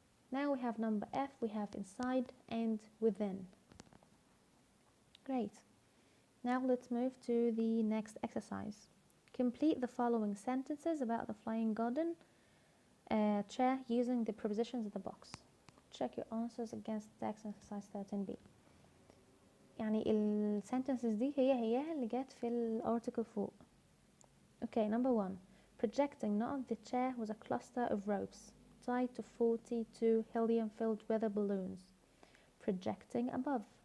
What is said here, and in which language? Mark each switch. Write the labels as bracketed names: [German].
[English] Now we have number F. We have inside and within. Great. Now let's move to the next exercise. Complete the following sentences about the flying garden chair using the prepositions in the box. Check your answers against text exercise 13b. [Arabic] يعني ال sentences دي هي اللي جت في الارticle فوق. [English] Okay, number 1. Projecting not the chair was a cluster of ropes tied to 42 helium-filled weather balloons projecting above.